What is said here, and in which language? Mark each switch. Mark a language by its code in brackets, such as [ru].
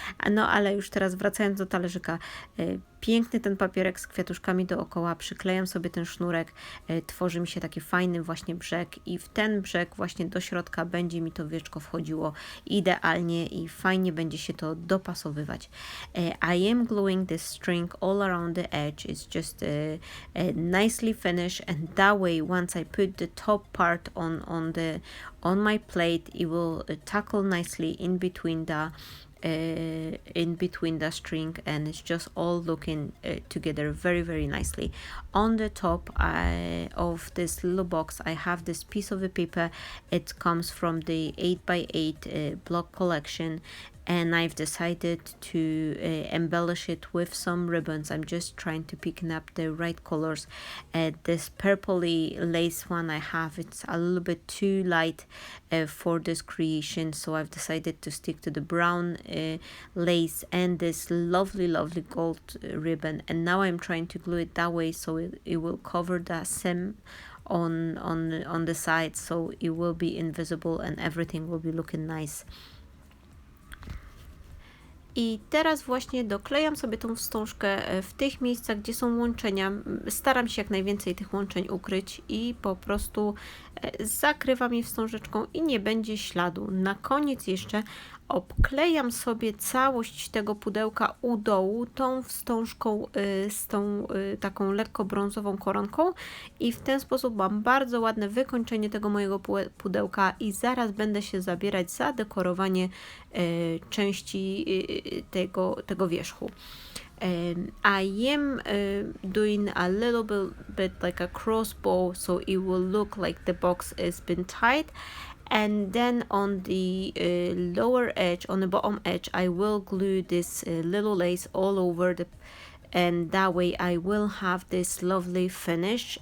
[pl] No ale już teraz wracając do talerzyka, piękny ten papierek z kwiatuszkami dookoła, przyklejam sobie ten sznurek, tworzy mi się taki fajny właśnie brzeg i w ten brzeg właśnie do środka będzie mi to wieczko wchodziło idealnie i fajnie będzie się to dopasowywać. [en] I am gluing this string all around the edge. It's just nicely finished, and that way once I put the top part on my plate, it will tackle nicely in between the in between the string, and it's just all looking together very, very nicely. On the top of this little box, I have this piece of the paper. It comes from the 8x8 block collection, and I've decided to embellish it with some ribbons. I'm just trying to pick up the right colors. This purpley lace one I have, it's a little bit too light for this creation, so I've decided to stick to the brown lace and this lovely gold ribbon, and now I'm trying to glue it that way so it will cover the seam on the side, so it will be invisible and everything will be looking nice. [pl] I teraz właśnie doklejam sobie tą wstążkę w tych miejscach, gdzie są łączenia. Staram się jak najwięcej tych łączeń ukryć i po prostu zakrywam je wstążeczką i nie będzie śladu. Na koniec jeszcze obklejam sobie całość tego pudełka u dołu tą wstążką z tą taką lekko brązową koronką i w ten sposób mam bardzo ładne wykończenie tego mojego pudełka i zaraz będę się zabierać za dekorowanie części tego wierzchu. [en] I am doing a little bit like a crossbow, so it will look like the box has been tied. And then on the lower edge, on the bottom edge, I will glue this little lace all over and that way I will have this lovely finish.